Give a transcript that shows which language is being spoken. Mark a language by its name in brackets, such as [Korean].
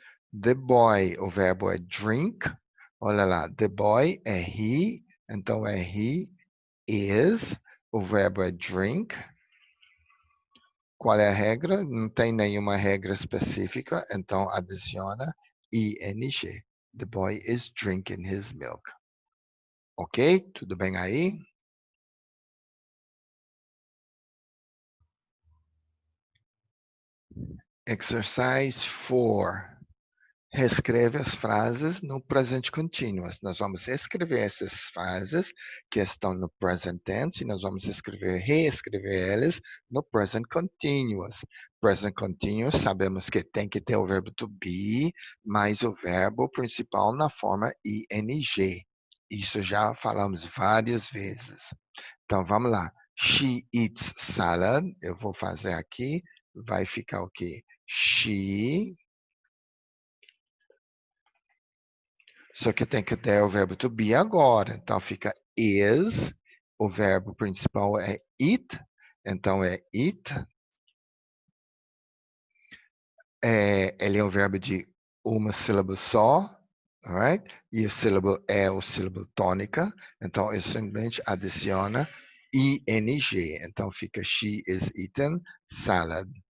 [Portuguese] The boy, o verbo é drink. Olha lá, the boy é he, então é he is. O verbo é drink. Qual é a regra? Não tem nenhuma regra específica, então adiciona ing. [English] The boy is drinking his milk. Ok? [Portuguese] Tudo bem aí? Exercise 4. Reescreve as frases no presente continuous. Nós vamos escrever essas frases que estão no present tense e nós vamos reescrever elas no present continuous. Present continuous, sabemos que tem que ter o verbo to be mais o verbo principal na forma ing. Isso já falamos várias vezes. Então vamos lá. [English] She eats salad. [Portuguese] Eu vou fazer aqui. vai ficar o quê? She. Só que tem que ter o verbo to be agora. Então fica is. O verbo principal é it. Então é it. Ele é um verbo de uma sílaba só. [English] Alright? [Portuguese] E o sílabo é o sílabo tônica. Então eu simplesmente adiciona ing. Então fica [English] she is eating salad.